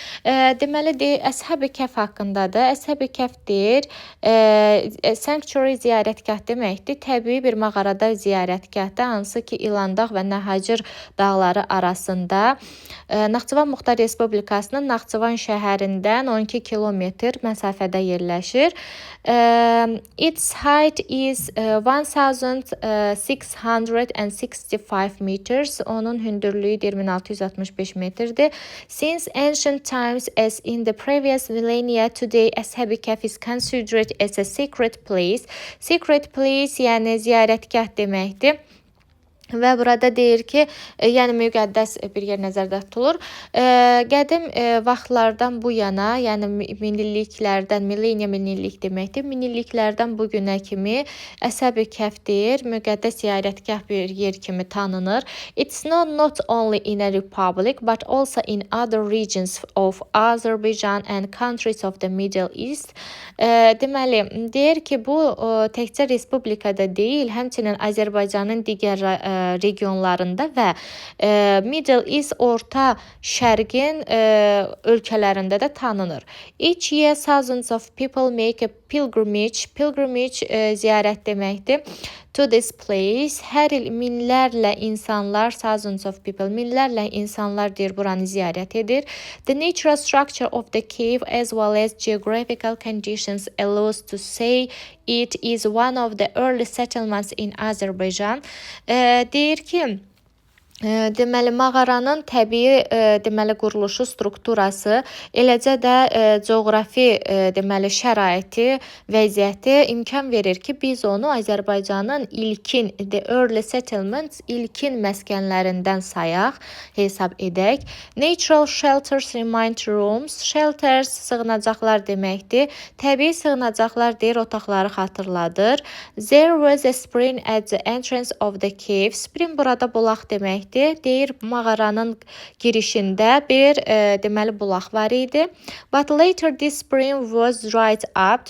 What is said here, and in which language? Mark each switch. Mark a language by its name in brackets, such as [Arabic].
[Azerbaijani] Deməli deyir, Ashabi Cave haqqındadır. Ashabi Cave deyir, sanctuary ziyarətgah deməkdir. Təbii bir mağarada ziyarətgahdır, hansı ki İlan Dağı və Nahajir dağları arasında Naxçıvan Muxtar Respublikasının Naxçıvan şəhərindən 12 kilometr məsafədə yerləşir. [English] Its height is 1665 meters. [Azerbaijani] Onun hündürlüyü 1665 metrdir. [English] Since ancient times, as in the previous millennia, today Ashabi Cave is considered as a secret place. [Azerbaijani] Secret place yəni ziyarətgah deməkdir. Və burada deyir ki, yəni müqəddəs bir yer nəzərdə tutulur. Qədim vaxtlardan bu yana, yəni minilliklərdən, minillik deməkdir. Minilliklərdən bu günə kimi Ashabi Cave deyir, müqəddəs ziyarətgah bir yer kimi tanınır. [English] It's not only in a republic but also in other regions of Azerbaijan and countries of the Middle East. [Azerbaijani] Deməli, deyir ki, bu təkcə respublikada deyil, həmçinin Azərbaycanın digər regionlarında və Middle East, Orta Şərqin ölkələrində də tanınır. [English] Each year thousands of people make a pilgrimage. [Azerbaijani] Pilgrimage ziyarət deməkdir. [English] To this place. [Azerbaijani] Hər il minlərlə insanlar, [English] thousands of people, [Azerbaijani] minlərlə insanlar deyir buranı ziyarət edir. [English] The natural structure of the cave as well as geographical conditions allows to say it is one of the early settlements in Azerbaijan. [Azerbaijani] Deyir ki, deməli mağaranın təbii deməli quruluşu, strukturası, eləcə də coğrafi deməli şəraiti, vəziyyəti imkan verir ki, biz onu Azərbaycanın ilkin [English] the early settlements, [Azerbaijani] ilkin məskənlərindən sayaq, hesab edək. [English] Natural shelters remind rooms. Shelters [Azerbaijani] sığınacaqlar deməkdir. Təbii sığınacaqlar deyir otaqları xatırladır. [English] There was a spring at the entrance of the cave. [Azerbaijani] Spring burada bulaq deməkdir. Deyir mağaranın girişində bir deməli bulaq var idi. [English] But later this spring was dried up.